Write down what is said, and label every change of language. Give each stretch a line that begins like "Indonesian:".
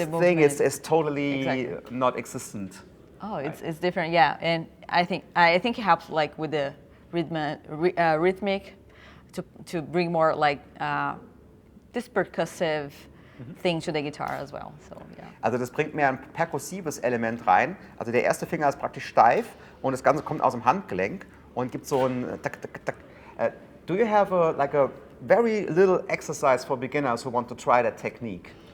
English: The thing is movement. totally Exactly. not existent. Oh, it's different, yeah. And I think it helps like with the rhythmic to bring more like this percussive thing to the guitar as well. So yeah.
German: Also das bringt mehr ein perkussives Element rein. Also der erste Finger ist praktisch steif und das Ganze kommt aus dem Handgelenk und gibt so ein tak, tak, tak.
English: Do you have a very little exercise for beginners who want to try that technique?